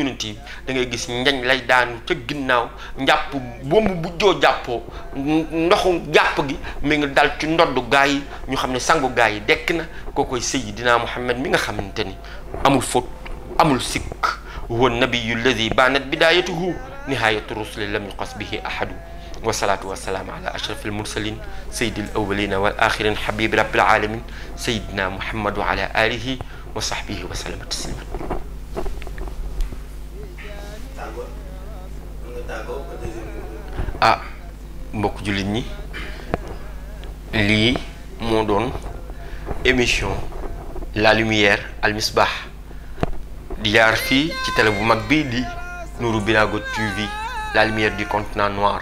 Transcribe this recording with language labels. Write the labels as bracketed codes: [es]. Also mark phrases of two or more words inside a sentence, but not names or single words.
[wo] yonent yi da ngay gis njañ lay daanu ca ginnaaw njàpp boobu bu joo jàppoo ndoxu jàpp gi mi ngi dal ci ndoddu gaa yi ñu xam ne sangu gaa yi dekk na kookoy Seydina Muhammad mi nga xamante ni amul fóot amul sikk [ar] هو النبي الذي بانت بدايته نهاية الرسل لم يقس به أحد والصلاة والسلام على أشرف المرسلين سيد الأولين والآخرين حبيب رب العالمين سيدنا محمد وعلى آله وصحبه وسلم تسليما. [wo] mbokk jullit ñi lii moo doon émission La Lumière Al Misbah di jaar fii ci télé bu mag bii di Nourou Binago TV [fr] La Lumière du continent noir.